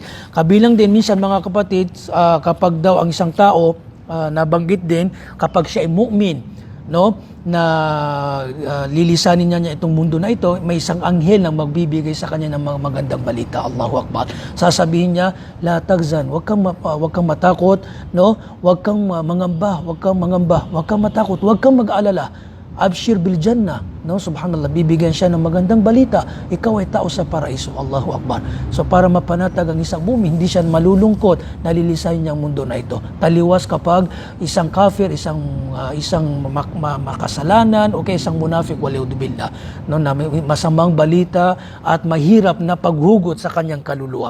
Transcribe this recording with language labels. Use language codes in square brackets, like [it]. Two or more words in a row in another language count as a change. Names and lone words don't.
[tl] Kabilang din minsan mga kapatid, kapag daw ang isang tao, nabanggit din, kapag siya ay mu'min, no, na lilisanin niya itong mundo na ito, may isang anghel na magbibigay sa kanya ng mga magandang balita. [ar] الله أكبر. [tl] Sasabihin niya, [ar] لا تحزن, [tl] wag kang matakot, no? Wag kang mangamba, wag kang matakot, wag kang mag-alala. [ar] أبشر بالجنة, no? [tl] Subhanallah, bibigyan siya ng magandang balita. Ikaw ay tao sa paraiso. [ar] الله أكبر. [tl] So para mapanatag ang isang mu'min, hindi siya malulungkot, nalilisayin niya ang mundo na ito. Taliwas kapag isang kafir, isang makasalanan, o kaya isang munafik, wali'udubillah, no, na may masamang balita at mahirap na paghugot sa kanyang kaluluwa.